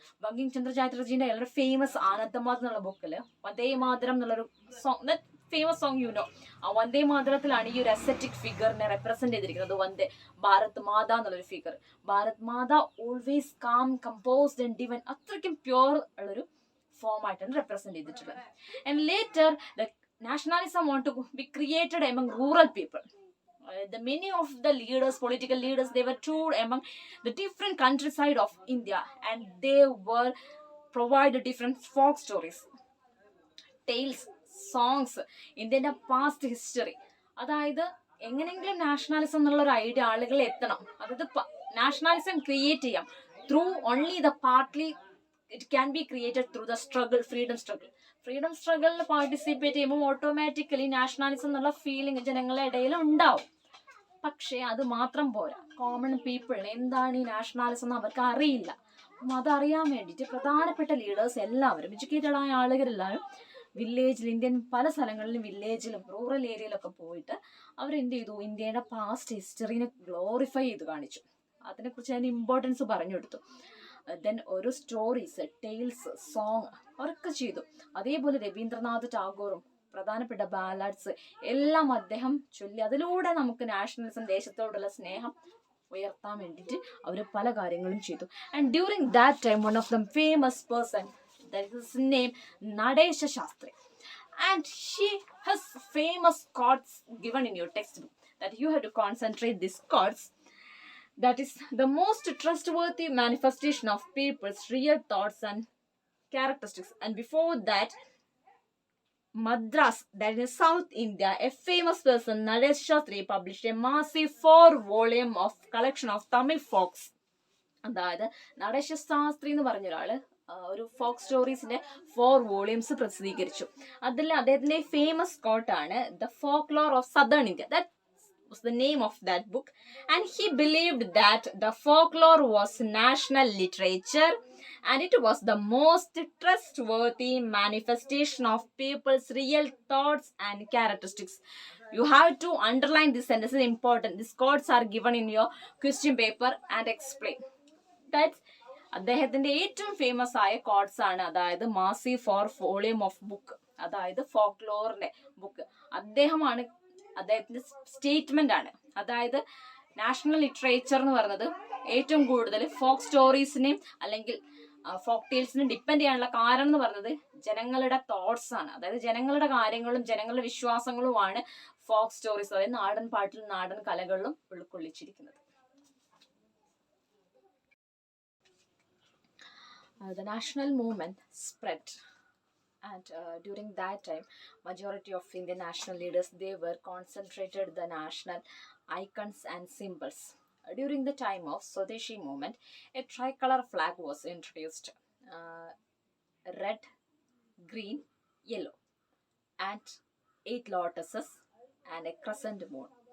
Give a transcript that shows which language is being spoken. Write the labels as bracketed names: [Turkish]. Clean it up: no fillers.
[Malayalam] ബങ്കിം ചന്ദ്ര ചാറ്റർജിന്റെ വളരെ ഫേമസ് ആനന്ദമാത് എന്നുള്ള ബുക്കില് വന്ദേ മാതരം എന്നുള്ളൊരു song, famous song you know, ആ വന്ദേ മാതരത്തിലാണ് ഈ ഒരു അസെറ്റിക് ഫിഗറിനെ റെപ്രസെന്റ് ചെയ്തിരിക്കുന്നത്. വന്ദേ ഭാരത് മാത എന്നുള്ളൊരു figure. Bharat Matha [English] always calm, composed and divine, [Malayalam] അത്രയ്ക്കും പ്യോർ ഉള്ളൊരു ഫോം ആയിട്ടാണ് റെപ്രസെന്റ് ചെയ്തിട്ടുള്ളത്. [English] And later the nationalism want to be created among rural people. The many of the leaders, political leaders, they were toured among the different countryside of India, and they were provided different folk stories, tales, songs, [Malayalam] ഇന്ത്യൻ്റെ past history. അതായത് എങ്ങനെയെങ്കിലും nationalism എന്നുള്ള ഒരു idea ആളുകളിൽ എത്തണം. അതായത് nationalism create ചെയ്യാം [English] through only the partly it can be created through the struggle, [Malayalam] freedom സ്ട്രഗിളിൽ participate ചെയ്യുമ്പോൾ ഓട്ടോമാറ്റിക്കലി നാഷണലിസം എന്നുള്ള ഫീലിംഗ് ജനങ്ങളുടെ ഇടയിൽ ഉണ്ടാവും. പക്ഷേ അത് മാത്രം പോരാ. കോമൺ പീപ്പിളിന് എന്താണ് ഈ നാഷണലിസം എന്ന് അവർക്ക് അറിയില്ല. അപ്പം അതറിയാൻ വേണ്ടിയിട്ട് പ്രധാനപ്പെട്ട ലീഡേഴ്സ് എല്ലാവരും, എഡ്യൂക്കേറ്റഡ് ആയ ആളുകളെല്ലാവരും വില്ലേജിൽ, ഇന്ത്യൻ പല സ്ഥലങ്ങളിലും വില്ലേജിലും റൂറൽ ഏരിയയിലൊക്കെ പോയിട്ട് അവരെന്ത് ചെയ്തു, ഇന്ത്യയുടെ പാസ്റ്റ് ഹിസ്റ്ററിനെ ഗ്ലോറിഫൈ ചെയ്ത് കാണിച്ചു. അതിനെക്കുറിച്ച് അതിന് ഇമ്പോർട്ടൻസ് പറഞ്ഞു കൊടുത്തു. ദെൻ ഓരോ സ്റ്റോറീസ്, ടെയിൽസ്, സോങ് അവരൊക്കെ ചെയ്തു. അതേപോലെ രവീന്ദ്രനാഥ് ടാഗോറും പ്രധാനപ്പെട്ട ബാലാഡ്സ് എല്ലാം അദ്ദേഹം ചൊല്ലി. അതിലൂടെ നമുക്ക് നാഷണലിസം, ദേശത്തോടുള്ള സ്നേഹം ഉയർത്താൻ വേണ്ടിയിട്ട് അവർ പല കാര്യങ്ങളും ചെയ്തു. [English] And during that time one of the famous person, that is his name, Nadesha Shastri, and she has famous quotes given in your textbook that you have to concentrate these quotes. That is the most trustworthy manifestation of people's real thoughts and characteristics. And before that, Madras, that is South India, a famous person, Nadesha Shastri, published a massive 4-volume of collection of Tamil folks. [Malayalam] അതായത് നടേശ ശാസ്ത്രി എന്ന് പറഞ്ഞ ഒരാള് ഒരു folk സ്റ്റോറീസിന്റെ 4 volumes പ്രസിദ്ധീകരിച്ചു. അതിൽ അദ്ദേഹത്തിന്റെ famous കോട്ടാണ് the folklore of southern India. [English] That was the name of that book, and he believed that the folklore was national literature and it was the most trustworthy manifestation of people's real thoughts and characteristics. You have to underline this sentence. This is important. These quotes are given in your question paper and explain. [Malayalam] That's അദ്ദേഹത്തിന്റെ ഏറ്റവും famous ആയ quotes ആണ്. അതായത് Masi four volume of book, അതായത് ഫോക്ലോറിന്റെ book. അദ്ദേഹമാണ്, അദ്ദേഹത്തിന്റെ statement ആണ്. അതായത് നാഷണൽ ലിറ്ററേച്ചർ എന്ന് പറയുന്നത് ഏറ്റവും കൂടുതൽ ഫോക്ക് സ്റ്റോറീസിനെയും അല്ലെങ്കിൽ ഫോക്ക് ടേൽസിനും ഡിപ്പെൻഡ് ചെയ്യാനുള്ള കാരണം എന്ന് പറയുന്നത് ജനങ്ങളുടെ തോട്ട്സ് ആണ്. അതായത് ജനങ്ങളുടെ കാര്യങ്ങളും ജനങ്ങളുടെ വിശ്വാസങ്ങളുമാണ് ഫോക്ക് സ്റ്റോറീസ്, അതായത് നാടൻ പാട്ടിലും നാടൻ കലകളിലും ഉൾക്കൊള്ളിച്ചിരിക്കുന്നത്. [English] The national movement spread, and during that time majority of Indian national leaders, they were concentrated the national icons and symbols. During the time of Swadeshi movement, a tricolor flag was introduced, red, green, yellow, and 8 lotuses and a crescent moon.